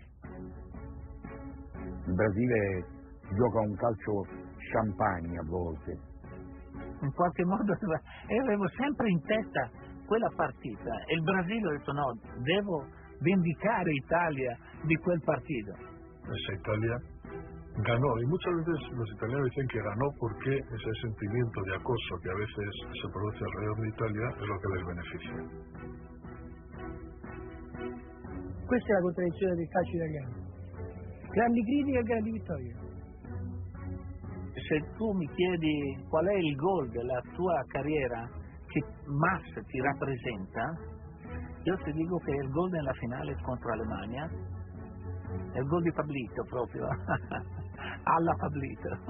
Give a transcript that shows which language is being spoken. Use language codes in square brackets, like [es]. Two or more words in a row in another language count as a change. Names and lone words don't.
[it] Il Brasile gioca un calcio champagne a volte. In qualche modo, e avevo sempre in testa quella partita. E il Brasile ha detto no, devo vendicare Italia di quel partito. [es] Esa Italia ganó, y muchas veces los italianos dicen que ganó porque ese sentimiento de acoso que a veces se produce alrededor de Italia es lo que les beneficia. [it] Questa è la contraddizione del calcio italiano. Grandi critiche e grandi vittorie. Se tu mi chiedi qual è il gol della tua carriera che Max ti rappresenta, io ti dico che è il gol nella finale contro l'Alemania, è il gol di Pablito proprio, alla Pablito.